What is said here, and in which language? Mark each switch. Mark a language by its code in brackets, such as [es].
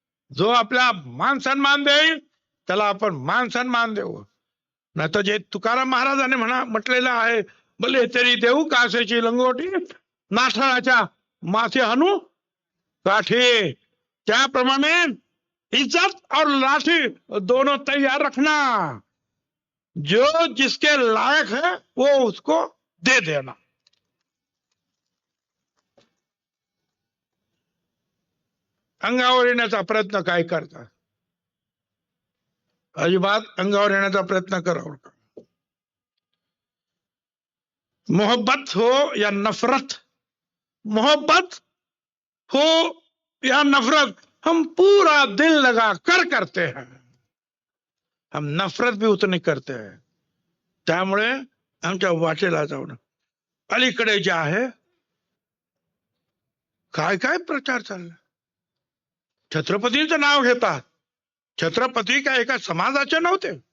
[mr] जो आपला मान सन्मान देईल त्याला आपण मान सन्मान देऊ. नाही तर जे तुकाराम महाराजांनी म्हटलेलं आहे, भले तरी देऊ कासेची लंगोटी, नाठाळाच्या माथे हाणू काठी, त्याप्रमाणे [hi] इज्जत और लाठी दोनों तैयार रखना. जो जिसके लायक है वो उसको दे देना. [mr] अंगावर येण्याचा प्रयत्न काय करता? अजिबात अंगावर येण्याचा प्रयत्न करावं का? [hi] मोहब्बत हो या नफरत, मोहब्बत हो या नफरत, हम पूरा दिल लगा कर करते हैं, हम नफरत भी उतनी करते हैं. [mr] त्यामुळे आमच्या वाटेला जाऊन अलीकडे जे आहे काय काय प्रचार चालला. छत्रपतींचं नाव घेतात. छत्रपती काय एका समाजाचे नव्हते.